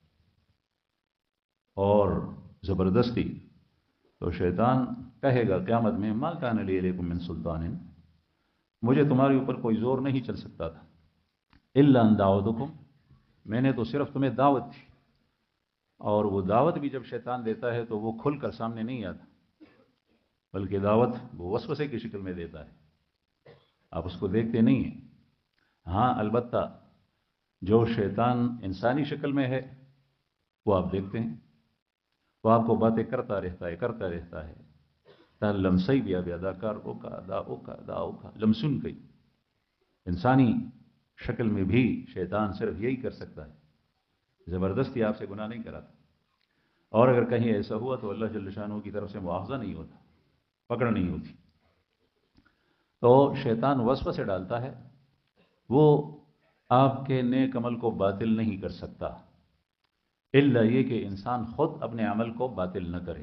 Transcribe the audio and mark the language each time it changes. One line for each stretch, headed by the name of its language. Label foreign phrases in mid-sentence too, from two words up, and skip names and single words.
Urdu: اور زبردستی تو شیطان کہے گا قیامت میں
Arabic: ما کان لی علیکم من سلطان،
Urdu: مجھے تمہارے اوپر کوئی زور نہیں چل سکتا تھا،
Arabic: الا ان دعوتکم،
Urdu: میں نے تو صرف تمہیں دعوت دی، اور وہ دعوت بھی جب شیطان دیتا ہے تو وہ کھل کر سامنے نہیں آتا، بلکہ دعوت وہ وسوسے کی شکل میں دیتا ہے، آپ اس کو دیکھتے نہیں ہیں۔ ہاں البتہ جو شیطان انسانی شکل میں ہے وہ آپ دیکھتے ہیں، وہ آپ کو باتیں کرتا رہتا ہے
Pashto: تا لمسئی بیا بیا دا کار اوکا دا اوکا دا اوکا لمسن گئی۔
Urdu: انسانی شکل میں بھی شیطان صرف یہی کر سکتا ہے، زبردستی آپ سے گناہ نہیں کراتا، اور اگر کہیں ایسا ہوا تو اللہ جل شانہ کی طرف سے مواخذہ نہیں ہوتا، پکڑ نہیں ہوتی۔ تو شیطان وسوسے ڈالتا ہے، وہ آپ کے نیک عمل کو باطل نہیں کر سکتا، الا یہ کہ انسان خود اپنے عمل کو باطل نہ کرے۔